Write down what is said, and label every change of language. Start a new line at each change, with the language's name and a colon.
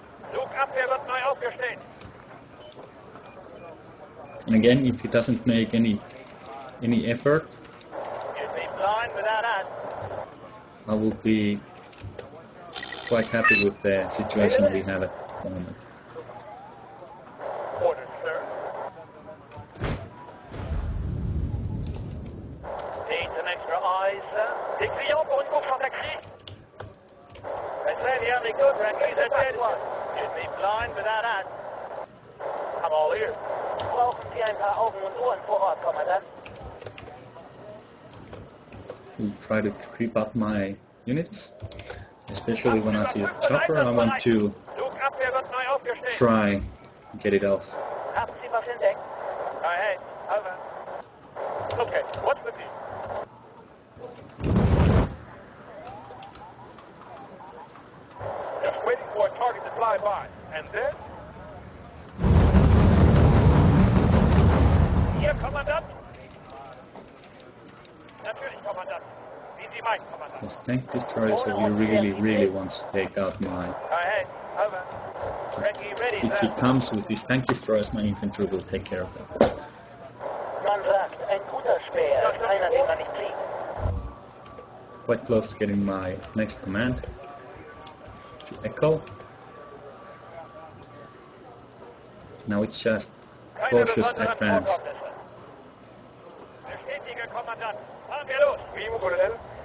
German: Flugabwehr wird neu aufgestellt.
English: And again, if he doesn't make any effort, You'd be blind without us. I will be quite happy with the situation we have at the moment. Orders, sir. Need some extra eyes, sir.
French: Des clients pour une course en taxi. Très bien, les good Randy, the dead one.
English: You'd be blind without us. I'm all ears.
German: Brauchen Sie ein paar Augen und Ohren vor Ort, Kommandant?
English: Will try to creep up my units, especially when I see a chopper. I want to
German: Flugabwehr wird neu aufgestellt.
English: try get it off.
German: Haben Sie was entdeckt?
English: Ahead, over. Okay, what's the deal? Just waiting for a target to fly by, and then...
German: Hier, Kommandant? Natürlich, Kommandant. Wie Sie meinen, Kommandant.
English: This tank destroyer, so he really wants to take out my... Ahead, over. Ready, If he comes with his tank destroyers, my infantry will take care of them.
German: Man sagt, ein guter Speer ist einer, den man nicht sieht.
English: Quite close to getting my next command to Echo. Now it's just cautious advance.
German: Bestätige, Kommandant. Fahren wir los.
French: Oui, mon colonel.